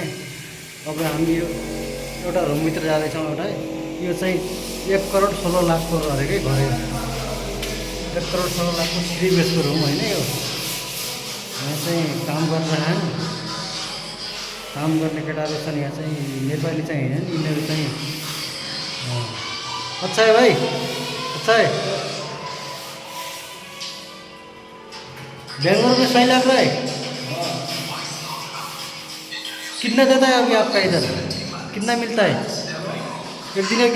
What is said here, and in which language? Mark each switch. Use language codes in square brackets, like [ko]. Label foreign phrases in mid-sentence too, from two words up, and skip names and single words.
[ne] अब हामी यो एउटा रुमभित्र जाँदैछौँ। यो चाहिँ 1 करोड 16 लाखको गरेकै घर हो। 1 करोड 16 लाखको 3 बेडको रुम होइन यो। यहाँ चाहिँ काम गर्ने केटाहरू छन्। यहाँ चाहिँ नेपाली चाहिँ होइन, यिनीहरू चाहिँ [hi] अच्छा है भाई, अच्छा है। बेंगलोर में सही लग रहा है? कितना देता है अभी आपका इधर? कितना मिलता है एक दिन में?